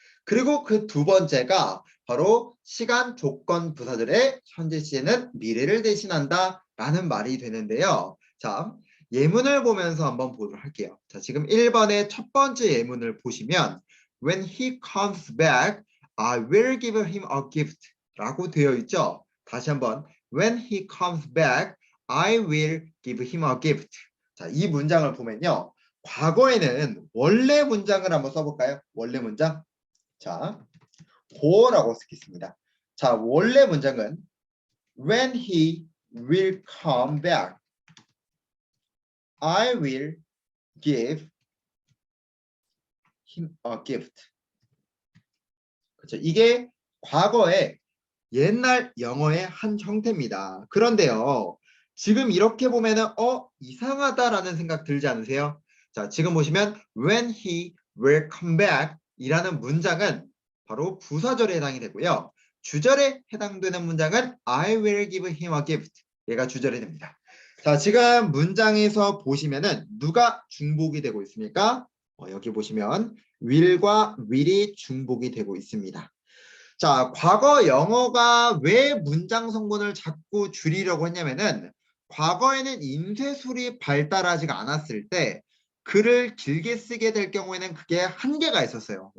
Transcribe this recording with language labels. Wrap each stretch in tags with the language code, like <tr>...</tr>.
<ko>그리고 그 두 번째가 바로 시간 조건 부사절의 현재 시제는 미래를 대신한다 라는 말이 되는데요. 자, 예문을 보면서 한번 보도록 할게요. 자, 지금 1번의 첫 번째 예문을 보시면</ko> <en>When he comes back, I will give him a gift</en> <ko>라고 되어 있죠.</ko> <en>다시 한번 When he comes back, I will give him a gift.</en> <ko>자, 이 문장을 보면요. 과거에는 원래 문장을 한번 써볼까요? 원래 문장. 자, 고어라고 쓰겠습니다. 자, 원래 문장은</ko> <en>When he will come back, I will give him a gift.</en> <ko>그렇죠. 이게 과거의 옛날 영어의 한 형태입니다. 그런데요. 지금 이렇게 보면은 이상하다라는 생각 들지 않으세요? 자, 지금 보시면</ko> <en>when he will come back</en> <ko>이라는 문장은 바로 부사절에 해당이 되고요. 주절에 해당되는 문장은</ko> <en>I will give him a gift.</en> <ko>얘가 주절이 됩니다. 자, 지금 문장에서 보시면은 누가 중복이 되고 있습니까? 여기 보시면 will과 will이 중복이 되고 있습니다. 자, 과거 영어가 왜 문장 성분을 자꾸 줄이려고 했냐면은 과거에는 인쇄술이 발달하지가 않았을 때 글을 길게 쓰게 될 경우에는 그게 한계가 있었어요.</ko>